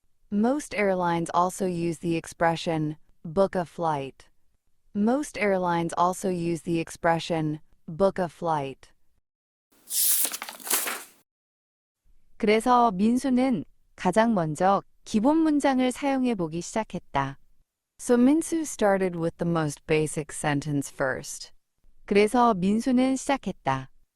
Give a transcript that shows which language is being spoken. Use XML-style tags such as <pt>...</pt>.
<en>Most airlines also use the expression book a flight. Most airlines also use the expression book a flight.</en> <ko>그래서 민수는 가장 먼저 기본 문장을 사용해 보기 시작했다.</ko> <en>So Minsu started with the most basic sentence first.</en> <ko>그래서 민수는 시작했다.</ko>